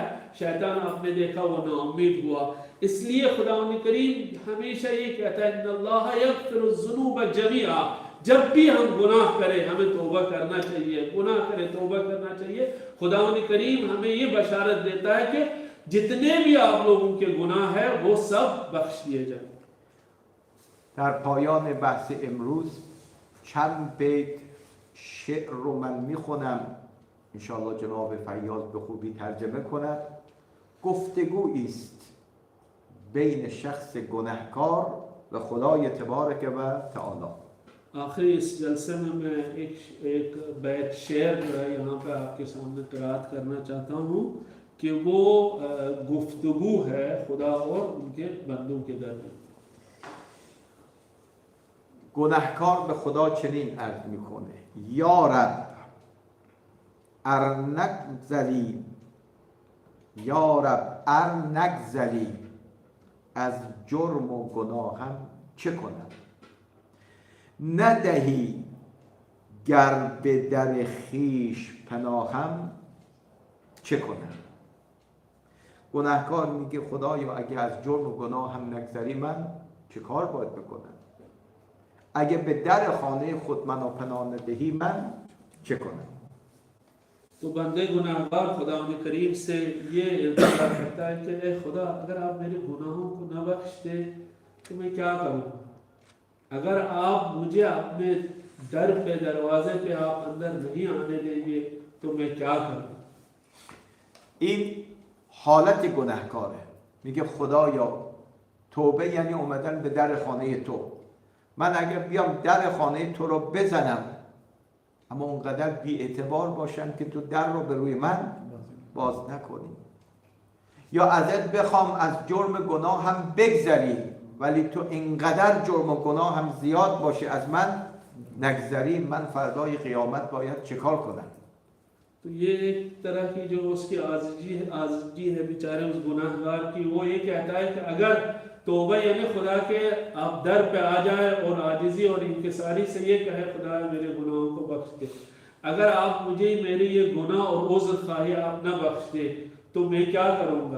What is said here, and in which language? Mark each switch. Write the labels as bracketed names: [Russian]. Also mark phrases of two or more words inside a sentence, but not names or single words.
[Hindi] शैतान आपने देखा वो नाउम्मीद हुआ, इसलिए खुदा करीम हमेशा ये कहता है [Arabic] إن الله يغفر الذنوب جميعا. [Hindi] जब भी हम गुनाह करें हमें तौबा करना चाहिए, गुनाह करें तौबा करना चाहिए। खुदा करीम हमें ये बशारत देता है कि जितने भी आप लोगों के गुनाह है वो सब बख्श दिए जाए। [Persian] در پایان بحث امروز چند بیت شعر رو من میخونم، انشاءالله جناب فیاض به خوبی ترجمه کند. گفتگویی است بین شخص گناهکار و خدای تبارک و تعالی. [Hindi] आखिरी इस जलसे में मैं एक बैत शेर जो है यहाँ पे आपके सामने क़िराअत करना चाहता हूँ कि वो गुफ्तगू है खुदा और उनके बंदों के दरमियान। [Persian] گناهکار به خدا چنین عرض میکنه یا رب ارنگذلی، یا رب ارنگذلی از جرم و گناهم چه کنم؟ ندهی گر به در خیش پناهم چه کنم؟ گناهکار میگه خدایا اگه از جرم و گناهم نگذری من چه کار باید بکنم؟ اگه به در خانه خود منو پناه ندهی من چه کنم؟ [Hindi] तो बंदे गुनाहगार खुदा करीम से ये इल्तिजा करता है कि ए खुदा अगर आप मेरे गुनाहों को न बख्श दे तो मैं क्या करूँ? अगर आप मुझे अपने दर पे दरवाजे पे आप अंदर नहीं आने देंगे तो मैं क्या करूँ? [Persian] این حالت گناهکاره. میگه خدایا توبه یعنی اومدن به در خانه تو. من اگر بیام در خانه تو رو بزنم اما اونقدر بی اعتبار باشم که تو در رو به روی من باز نکنی، یا ازت بخوام از جرم گناه هم بگذری ولی تو اینقدر جرم و گناه هم زیاد باشه از من نگذری، من فردای قیامت باید چیکار کنم؟ [Hindi] तो ये एक तरह की जो उसकी आजिजी है बेचारे उस गुनाहगार की, वो ये कहता है कि अगर तौबा यानी खुदा के आप दर पे आ जाए और आजिजी और इंकिसारी से ये कहे खुदा मेरे गुनाहों को बख्श दे, अगर आप मुझे मेरे ये गुनाह और उज़्र ख़्वाही आप न बख्श दे तो मैं क्या करूँगा।